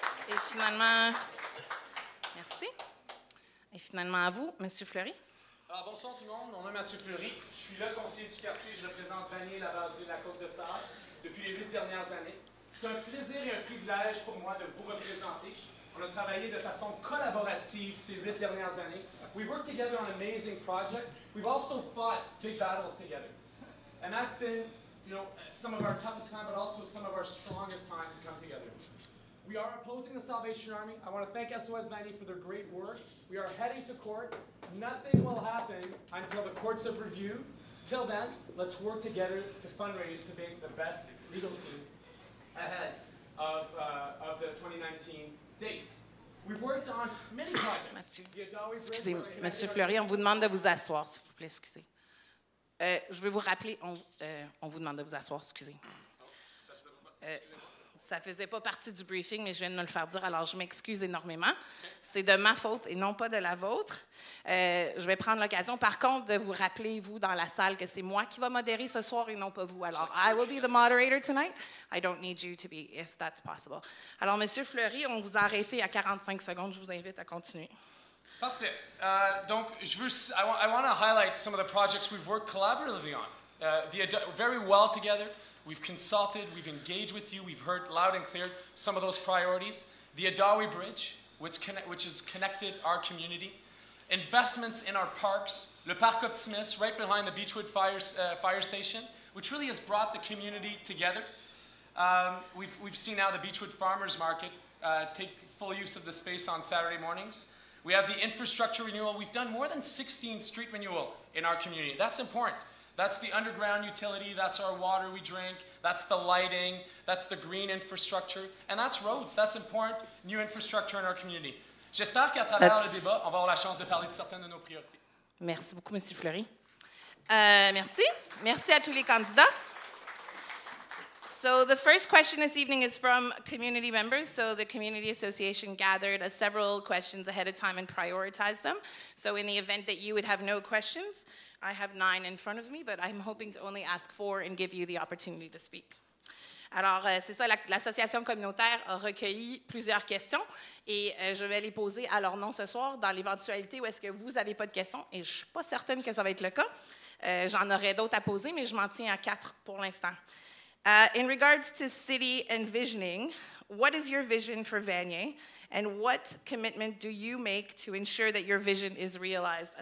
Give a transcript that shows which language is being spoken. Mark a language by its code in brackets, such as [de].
[fr] Et finalement, merci. Et finalement à vous, M. Fleury. Alors, bonsoir tout le monde, mon nom est Mathieu Fleury. Je suis le conseiller du quartier, je représente Vanier, la base de la Côte-de-Sable depuis les 8 dernières années. C'est un plaisir et un privilège pour moi de vous représenter. On a travaillé de façon collaborative ces 8 dernières années. [en] We've worked together on an amazing project. We've also fought big battles together. And that's been, some of our toughest time, but also some of our strongest time to come together. We are opposing the Salvation Army. I want to thank SOS Vanier for their great work. We are heading to court. Nothing will happen until the courts have reviewed. Till then, let's work together to fundraise to make the best legal team ahead of the 2019 dates. We've worked on many projects. [fr] Excusez, Monsieur Fleury, on vous demande de vous asseoir, s'il vous plaît, excusez. Je vais vous rappeler, on vous demande de vous asseoir, excusez. Ça faisait pas partie du briefing, mais je viens de me le faire dire, alors je m'excuse énormément. C'est de ma faute et non pas de la vôtre. Je vais prendre l'occasion, par contre, de vous rappeler, vous, dans la salle, que c'est moi qui va modérer ce soir et non pas vous. [en] Alors, I will be the moderator tonight. I don't need you to be, if that's possible. [fr] Alors, Monsieur Fleury, on vous a arrêté à 45 secondes. Je vous invite à continuer. Parfait. [en] Donc, I want to highlight some of the projects we've worked collaboratively on. Very well together. We've consulted, we've engaged with you, we've heard loud and clear some of those priorities. The Adawi Bridge, which has connected our community. Investments in our parks. Le Parc Optimist, right behind the Beechwood Fire Station, which really has brought the community together. We've seen now the Beechwood Farmers Market take full use of the space on Saturday mornings. We have the infrastructure renewal. We've done more than 16 street renewal in our community. That's important. That's the underground utility, that's our water we drink, that's the lighting, that's the green infrastructure, and that's roads. That's important, new infrastructure in our community. [fr] J'espère qu'à travers le débat, on va avoir la chance de parler de certaines de nos priorités. Merci beaucoup, M. Fleury. Merci. Merci à tous les candidats. [en] So the first question this evening is from community members. So the Community Association gathered several questions ahead of time and prioritized them. So in the event that you would have no questions, I have 9 in front of me, but I'm hoping to only ask 4 and give you the opportunity to speak. [fr] Alors, c'est ça, l'association communautaire a recueilli plusieurs questions et je vais les poser à leur nom ce soir dans l'éventualité où est-ce que vous n'avez pas de questions et je ne suis pas certaine que ça va être le cas. J'en aurai d'autres à poser, mais je m'en tiens à 4 pour l'instant. [en] In regards to city envisioning, what is your vision for Vanier? And what commitment do you make to ensure that your vision is realized?